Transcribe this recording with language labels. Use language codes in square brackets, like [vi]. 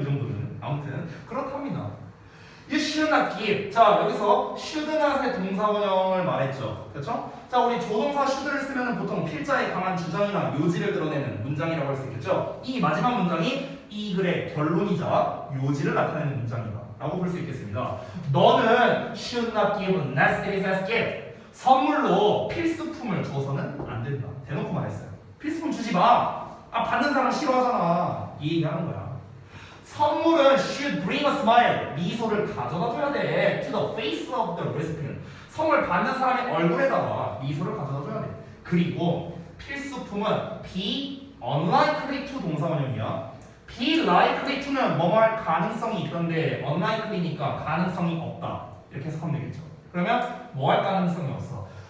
[ko] 이 정도는. 아무튼 그렇답니다. [en] You should not give. [ko] 자 여기서 should not의 동사원형을 말했죠. 그렇죠? 자 우리 조동사 should를 쓰면 보통 필자의 강한 주장이나 요지를 드러내는 문장이라고 할 수 있겠죠. 이 마지막 문장이 이 글의 결론이자 요지를 나타내는 문장이다 라고 볼 수 있겠습니다. 너는 [en] should not give necessities as gift. [ko] 선물로 필수품을 줘서는 안 된다. 대놓고 말했어요. 필수품 주지 마. 받는 사람 싫어하잖아. 이 얘기하는 거야. 선물은 [en] should bring a smile. [ko] 미소를 가져다 줘야 돼. [en] To the face of the recipient. [ko] 선물 받는 사람의 얼굴에다가 미소를 가져다 줘야 돼. 그리고 필수품은 be unlikely to 동사원형이야. be likely to는 뭐뭐 할 가능성이 있던데 unlikely니까 가능성이 없다. 이렇게 해석하면 되겠죠. 그러면 뭐 할 가능성이 없어?